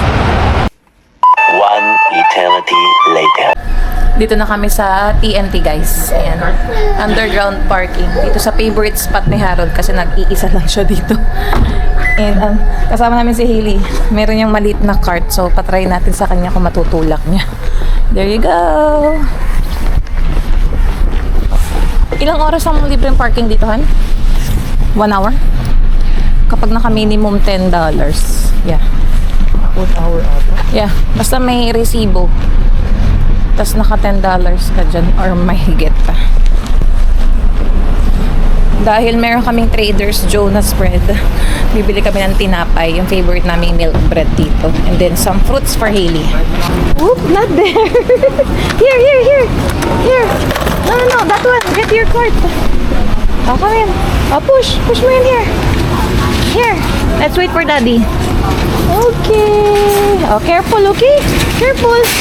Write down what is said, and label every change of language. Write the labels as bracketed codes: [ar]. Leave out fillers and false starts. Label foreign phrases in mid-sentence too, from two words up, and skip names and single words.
[en] One eternity later. [tl] Dito na kami sa TNT, guys. Ayan. Underground parking. Dito sa favorite spot ni Harold kasi nag-iisa lang siya dito. And kasama namin si Hailey. Meron yung maliit na cart. So, patry natin sa kanya kung matutulak niya. [en] There you go. [tl] Ilang oras ang libreng parking dito, Han? 1 hour? Kapag naka-minimum $10. [en] Yeah. [tl] 1 hour ata. [en] Yeah. [tl] Basta may resibo. Tapos naka $10 ka dyan or mahigit pa. Dahil meron kaming Trader's Jonas bread, bibili kami ng tinapay, yung favorite naming milk bread dito. [en] And then some fruits for Hailey. Oop, not there. Here. No, that one. Get your cart. Oh, come in. Oh, push mo in here. Here. Let's wait for Daddy. Okay. Oh, careful, okay? Careful.